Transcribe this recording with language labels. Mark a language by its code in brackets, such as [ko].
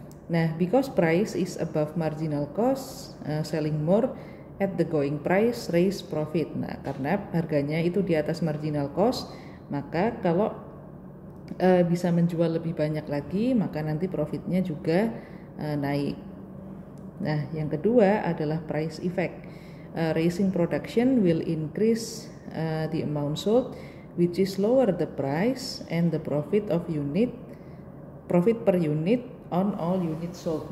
[en] Nah, because price is above marginal cost, selling more at the going price raise profit. [id] Nah, karena harganya itu di atas marginal cost, maka kalau bisa menjual lebih banyak lagi, maka nanti profitnya juga naik. Nah, yang kedua adalah price effect. [en] Raising production will increase the amount sold, which is lower the price and the profit per unit on all units sold.